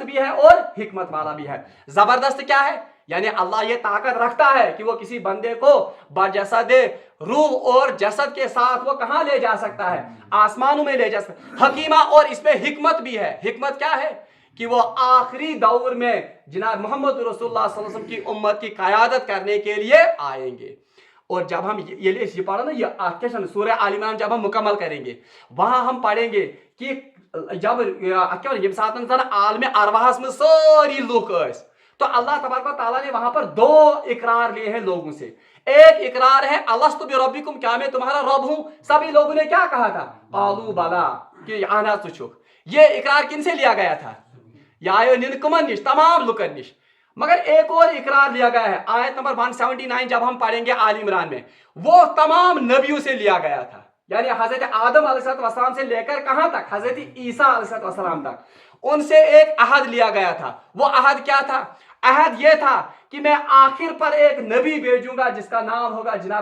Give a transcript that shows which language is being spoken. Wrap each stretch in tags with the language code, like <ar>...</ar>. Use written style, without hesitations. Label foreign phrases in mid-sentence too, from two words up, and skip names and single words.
<ur>بھی ہے اور حکمت والا بھی ہے زبردست کیا ہے یعنی اللہ یہ طاقت رکھتا ہے کہ وہ کسی بندے کو بجسد روح اور جسد کے ساتھ وہ کہاں لے جا سکتا ہے آسمانوں میں لے جا سکتا ہے حکیمہ اور اس میں حکمت بھی ہے حکمت کیا ہے کہ وہ آخری دور میں جناب محمد رسول اللہ</ur> <ar>صلی اللہ علیہ وسلم</ar> <ur>کی امت کی قیادت کرنے کے لیے آئیں گے اور جب ہم یہ پڑھا نا یہ سورہ آل عمران جب ہم مکمل کریں گے وہاں ہم پڑھیں گے کہ جب یم</ur> <ks>ساتن عالم ارواحس</ks> <ur>میں ساری لوگ تو اللہ تبارک و تعالیٰ نے وہاں پر دو اقرار لیے ہیں لوگوں سے ایک اقرار ہے</ur> <ar>الستو بربکم</ar> <ur>کیا میں تمہارا رب ہوں سبھی لوگوں نے کیا کہا تھا</ur> <ar>قالوا بلا</ar> <ks>کہ آنا تو چھک</ks> <ur>یہ اقرار کن سے لیا گیا تھا</ur> <ks>یا ننکمن نش تمام لکن نش</ks> <ur>مگر ایک اور اقرار لیا گیا ہے آیت نمبر 179 جب ہم پڑھیں گے آل عمران میں وہ تمام نبیوں سے لیا گیا تھا یعنی حضرت آدم</ur> <ar>علیہ السلام</ar> <ur>سے لے کر کہاں تک حضرت عیسیٰ</ur> <ar>علیہ السلام</ar> <ur>تک ان سے ایک عہد لیا گیا تھا وہ عہد کیا تھا عہد یہ تھا کہ میں آخر پر ایک نبی بھیجوں گا جس کا نام ہوگا جناب</ur>